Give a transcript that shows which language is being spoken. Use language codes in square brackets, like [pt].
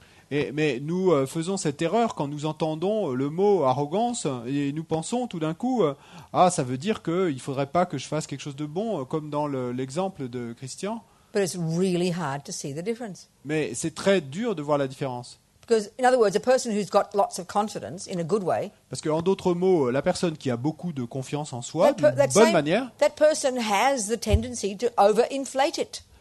[fr] Mais nous faisons cette erreur quand nous entendons le mot arrogance et nous pensons tout d'un coup, ça veut dire qu'il ne faudrait pas que je fasse quelque chose de bon, comme dans l'exemple de Christian. [en] But it's really hard to see the difference. [fr] Mais c'est très dur de voir la différence. [en] Because, in other words, a person who's got lots of confidence in a good way, [fr] Parce qu'en d'autres mots, la personne qui a beaucoup de confiance en soi, d'une bonne manière, [en] that person has the tendency to overinflate it.